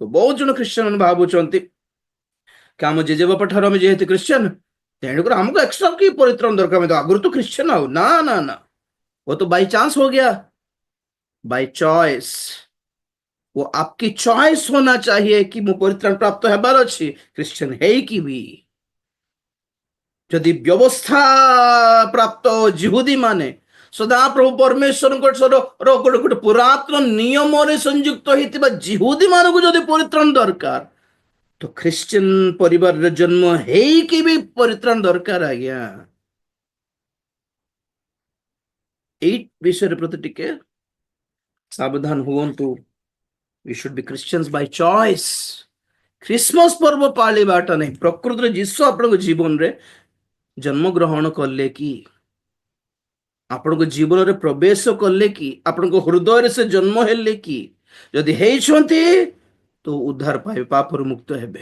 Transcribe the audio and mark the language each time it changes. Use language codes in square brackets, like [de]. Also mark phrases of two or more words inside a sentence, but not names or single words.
[or] ବହୁତ ଜଣ ଖ୍ରୀଷ୍ଟିଆନ ଭାବୁଛନ୍ତି କି ଆମ ଜେଜେବାପା ଠାରୁ ଆମେ ଯେହେତୁ ଖ୍ରୀଷ୍ଟିଆନ, ତେଣୁକରି ଆମକୁ ଏକ୍ସଟ୍ରା କି ପରିତ୍ରାଣ ଦରକାର, ଆମେ ତ ଆଗରୁ ତ ଖ୍ରୀଷ୍ଟିଆନ। ଆଉ ନା ନା ନା, [hi] वो तो [en] by chance [hi] हो गया, [en] by choice. [hi] वो आपकी चॉइस होना चाहिए कि [or] ମୁଁ ପରିତ୍ରାଣ ପ୍ରାପ୍ତ ହେବାର ଅଛି ଖ୍ରୀଷ୍ଟିଆନ ହେଇକି ବି। ଯଦି ବ୍ୟବସ୍ଥା ପ୍ରାପ୍ତ ଜିହୁଦୀ ମାନେ ସଦାପ୍ରଭୁ ପରମେଶ୍ୱରଙ୍କ ଗୋଟେ ପୁରାତନ ନିୟମରେ ସଂଯୁକ୍ତ ହେଇଥିବା ଜିହୁଦୀ ମାନଙ୍କୁ ଯଦି ପରିତ୍ରାଣ ଦରକାର, ତ ଖ୍ରୀଷ୍ଟିଆନ ପରିବାରରେ ଜନ୍ମ ହେଇକି ବି ପରିତ୍ରାଣ ଦରକାର ଆଜ୍ଞା। ଏଇ ବିଷୟରେ ପ୍ରତି ଟିକେ ସାବଧାନ ହୁଅନ୍ତୁ। [en] we should be Christians by choice। [or] ଖ୍ରୀଷ୍ଟମାସ ପର୍ବ ପାଳିବାଟା ନାହିଁ, ପ୍ରକୃତରେ ଯୀଶୁ ଆପଣଙ୍କ ଜୀବନରେ ଜନ୍ମଗ୍ରହଣ କଲେ କି, ଆପଣଙ୍କ ଜୀବନରେ ପ୍ରବେଶ କଲେ କି, ଆପଣଙ୍କ ହୃଦୟରେ ସେ ଜନ୍ମ ହେଲେ କି? ଯଦି ହେଇଛନ୍ତି ତ ଉଦ୍ଧାର ପାଇବେ, ପାପରୁ ମୁକ୍ତ ହେବେ।